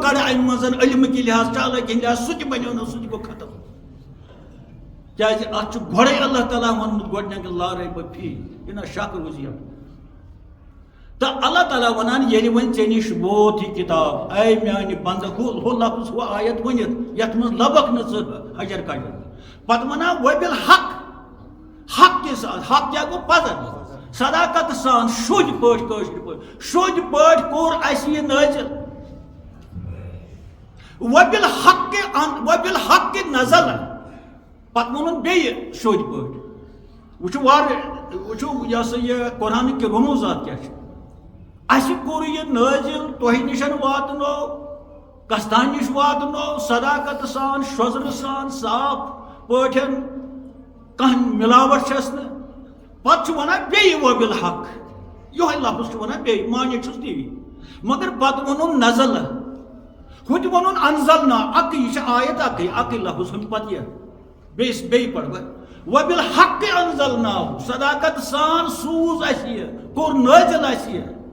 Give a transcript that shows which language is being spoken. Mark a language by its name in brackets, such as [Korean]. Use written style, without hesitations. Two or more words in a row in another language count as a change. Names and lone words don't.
[Kashmiri] کڑٕ امہِ منٛز علمہٕ کہِ لحاظ چالاکی ہِنٛدِ لحاظ سُہ تہِ بنیو نہٕ سُہ تہِ گوٚو ختم کیازِ اتھ چھُ گۄڈے اللہ تعالیٰ ووٚنمُت گۄڈنیٚتھ لارے بفی یہِ نہ شک روزِ تہٕ اللہ تعالیٰ ونان ییٚلہِ وۄنۍ ژےٚ نِش ووت یہِ کِتاب اے میانہِ بنٛدٕ ہُہ لفظ ہُہ آیت ؤنِتھ یتھ منٛز لبکھ نہٕ ژٕ حجر کجر پتہٕ ونان وبالحق [Urdu] حق کے ساتھ [Kashmiri] حق کیٛاہ گوٚو پزر صداقت سان شوٚدۍ پٲٹھۍ کٲشِر پٲٹھۍ شوٚدۍ پٲٹھۍ کوٚر اَسہِ یہِ نٲزِل [Arabic] وبالحق نزل [Kashmiri] پتہٕ ووٚنُن بیٚیہِ شوٚدۍ پٲٹھۍ وٕچھِو واریاہ وچھو [Urdu] یہ قرآن کے رموزات کیا [Kashmiri] اَسہِ کوٚر یہ نٲزِل تۄہہِ نِشن واتنو کستان نِش واتنو صداقت سان شوزر سان صاف پٲٹھۍ کانٛہہ مِلاوٹ چھس نہٕ پتہٕ چھُ ونان بیٚیہِ وبالحق یہوے لفظ چھُ ونان بیٚیہِ مانے چھُس تی مگر پتہٕ ووٚنُن نزل ہُتہِ ووٚنُن انزلنا اکٕے یہِ چھِ آیت اکٕے لفظ ہُمہِ پتہٕ یہِ بیٚیہِ پڑھ بہٕ [Arabic] وبالحق انزلناه [Kashmiri] صداقت سان سوز اَسہِ یہِ کوٚر نٲزِل اَسہِ یہِ